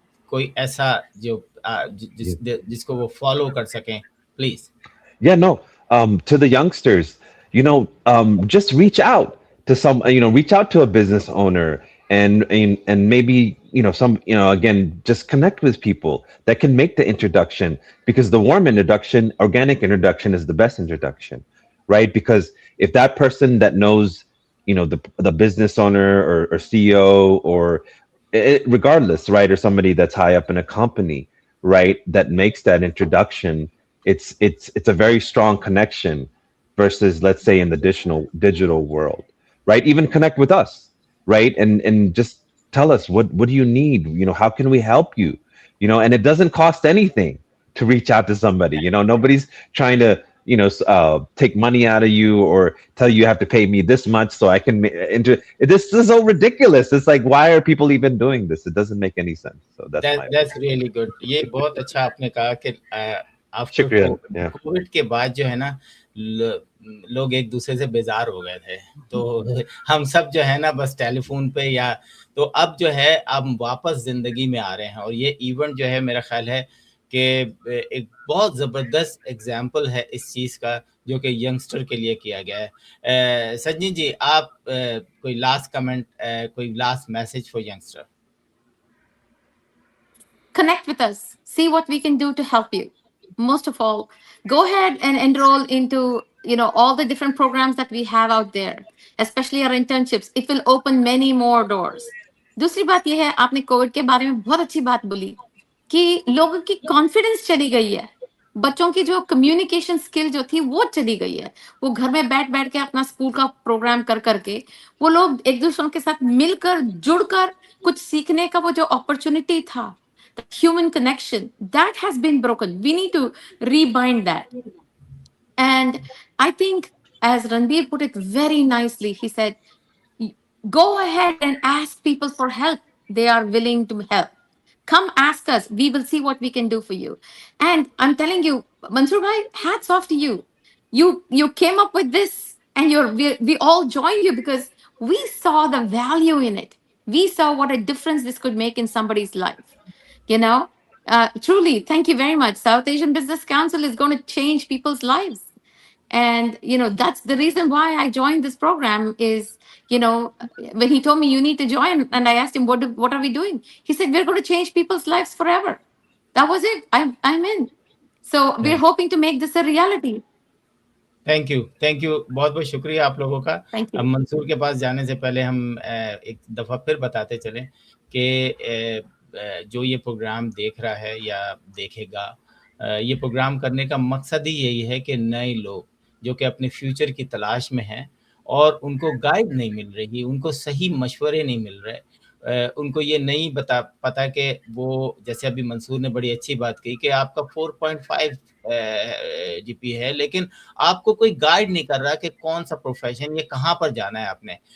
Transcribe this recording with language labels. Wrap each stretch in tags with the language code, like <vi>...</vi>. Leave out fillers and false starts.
<hi>कोई ऐसा जो जिसको वो follow कर सकें, please.</hi> <en>Yeah, no. To the youngsters, just reach out to reach out to a business owner, and maybe, again, just connect with people that can make the introduction, because the warm introduction, organic introduction, is the best introduction, right? Because if that person that knows, the business owner or CEO, or regardless, right, or somebody that's high up in a company, right, that makes that introduction, it's a very strong connection versus, let's say, in the digital world, right? Even connect with us, right? And just tell us, what do you need? How can we help you? And it doesn't cost anything to reach out to somebody. Nobody's trying to, take money out of you, or tell you have to pay me this much so I can this is so ridiculous. It's like, why are people even doing this? It doesn't make any sense. So that's really good.</en> <hi>ये बहुत अच्छा आपने कहा कि after Covid के बाद जो है ना, लोग एक दूसरे से बेजार हो गए थे, तो हम सब जो है ना बस टेलीफोन पे, या तो अब जो है अब वापस जिंदगी में आ रहे हैं। और ये इवेंट जो है, मेरा ख्याल है कि एक बहुत ज़बरदस्त एग्जाम्पल है इस चीज़ का, जो कि यंगस्टर के लिए किया गया है। सजनी जी, आप कोई लास्ट कमेंट, कोई last message for youngster?</hi> <en>Connect with us. See what we can do to help you. Most of all, go ahead and enroll into all the different programs that we have out there, especially our internships. It will open many more doors.</en> <hi>दूसरी बात यह है, आपने Covid के बारे में बहुत अच्छी बात बोली कि लोगों की कॉन्फिडेंस चली गई है, बच्चों की जो कम्युनिकेशन स्किल जो थी वो चली गई है। वो घर में बैठ के अपना स्कूल का प्रोग्राम करके वो लोग एक दूसरों के साथ मिलकर जुड़कर कुछ सीखने का वो जो अपॉर्चुनिटी था,</hi> <en>the human connection, that has been broken. We need to rebind that. And I think, as Ranbir put it very nicely, he said, go ahead and ask people for help. They are willing to help. Come ask us. We will see what we can do for you. And I'm telling you, Mansoor bhai, hats off to you. You came up with this, and we all joined you because we saw the value in it. We saw what a difference this could make in somebody's life. Truly, thank you very much. South Asian Business Council is going to change people's lives. And, that's the reason why I joined this program is, when he told me you need to join, and I asked him, what are we doing? He said, we're going to change people's lives forever. That was it. I'm in. So we're hoping to make this a reality.</en> <hi>Thank you, बहुत बहुत शुक्रिया आप लोगों का। अब मंसूर के पास जाने से पहले हम एक दफ़ा फिर बताते चलें कि जो ये प्रोग्राम देख रहा है या देखेगा, ये प्रोग्राम करने का मकसद ही यही है कि नए लोग जो कि अपने फ्यूचर की तलाश में हैं और उनको गाइड नहीं मिल रही, उनको सही मशवरे नहीं मिल रहे, उनको ये नहीं पता कि वो, जैसे अभी मंसूर ने बड़ी अच्छी बात कही कि आपका 4.5 जीपी है, लेकिन आपको कोई गाइड नहीं कर रहा कि कौन सा प्रोफेशन, ये कहाँ पर जाना है आपने।</hi>